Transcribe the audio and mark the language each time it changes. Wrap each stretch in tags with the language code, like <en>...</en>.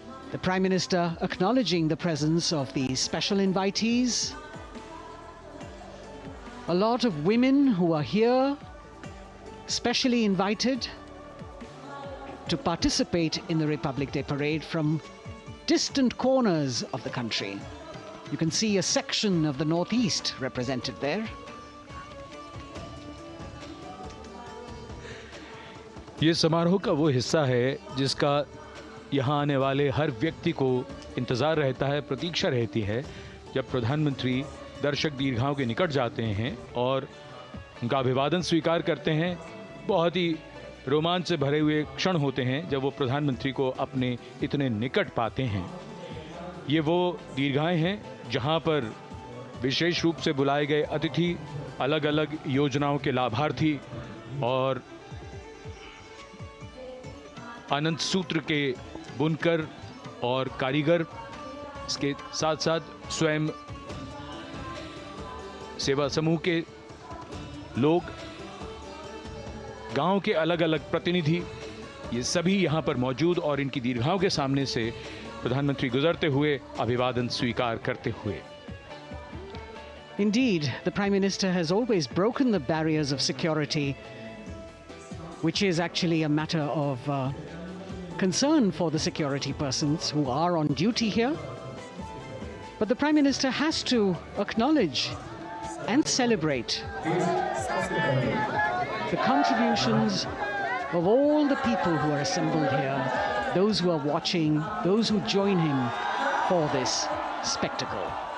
<en>The Prime Minister acknowledging the presence of the special invitees, a lot of women who are here, specially invited to participate in the Republic Day Parade from distant corners of the country. You can see a section of the Northeast represented there.</en> <hi>ये समारोह का वो हिस्सा है जिसका यहाँ आने वाले हर व्यक्ति को इंतज़ार रहता है, प्रतीक्षा रहती है, जब प्रधानमंत्री दर्शक दीर्घाओं के निकट जाते हैं और उनका अभिवादन स्वीकार करते हैं। बहुत ही रोमांच से भरे हुए क्षण होते हैं जब वो प्रधानमंत्री को अपने इतने निकट पाते हैं। ये वो दीर्घाएं हैं जहां पर विशेष रूप से बुलाए गए अतिथि, अलग अलग योजनाओं के लाभार्थी और आनंद सूत्र के बुनकर और कारीगर, इसके साथ साथ स्वयं सेवा समूह के लोग, गांव के अलग अलग प्रतिनिधि, ये सभी यहां पर मौजूद और इनकी दीर्घाओं के सामने से प्रधानमंत्री गुजरते हुए अभिवादन स्वीकार करते हुए।</hi> <en>Indeed, the Prime Minister has always broken the barriers of security, which is actually a matter of concern for the security persons who are on duty here. But the Prime Minister has to acknowledge and celebrate the contributions of all the people who are assembled here, those who are watching, those who join him for this spectacle.</en>